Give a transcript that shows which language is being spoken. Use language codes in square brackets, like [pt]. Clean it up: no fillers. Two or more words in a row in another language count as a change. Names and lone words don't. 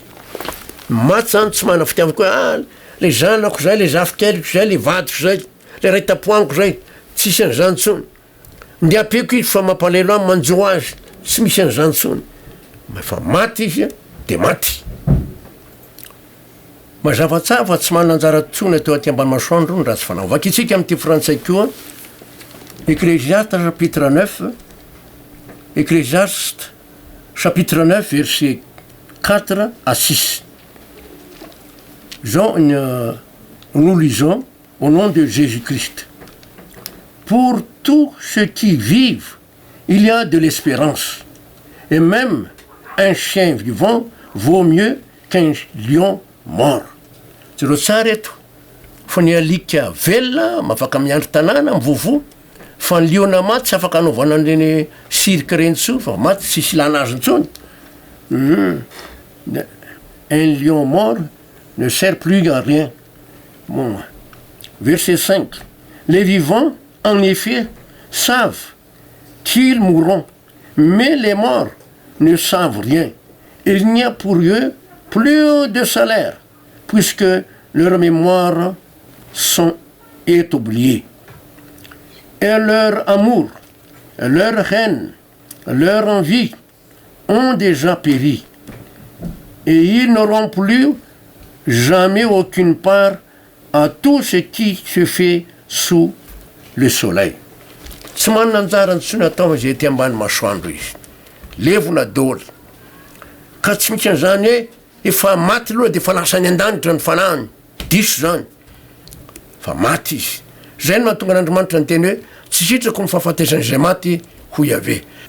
[mg] Maty zany tsy manana fitiavana koa, le zanako zay, le zafikeliko zay, le vadiko zay, le ray tapoaniko zay, tsisy an'izany tsony. Ndi apeko izy fa mampalelo amin'ny manjo azy, tsy misy an'izany tsony. Fa maty izy de maty. Mazava tsara fa tsy manana anjara tsony atao aty ambany masoandro ny ratsy fanao. Vakitsika amin'ity frantsay koa, [fr] Ecclésiaste chapitre 9, Ecclésiaste chapitre 9 verset 4 à 6. Nous lisons au nom de Jésus-Christ. Pour tous ceux qui vivent, il y a de l'espérance. Et même un chien vivant vaut mieux qu'un lion mort. C'est le sareto. [mg] Fa ny alika velona mafaka miandry tanàna mivovo, fa ny liona maty tsy afaka anaovana an'ireny cirque reny tsony, fa maty tsisy ilana azy intsony. [fr] Un lion mort ne sert plus à rien. Bon. Verset 5. Les vivants, en effet, savent qu'ils mourront, mais les morts ne savent rien. Il n'y a pour eux plus de salaire, puisque leur mémoire est oubliée. Et leur amour, leur haine, leur envie ont déjà péri. Et ils n'auront plus jamais aucune part à tout ce qui se fait sous le soleil. [mg] Tsy manana anjara ntsony atao zay ty ambany masoandro izy. Levona dôly. Ka tsy misy an'izany hoe efa maty aloha dia efa lasa any an-danitra ny fanahiny. Diso zany. Fa maty izy. Zay no mahatonga n'Andriamanitra ny teny hoe tsy sitrako ny fahafatesany maty ho Iavé.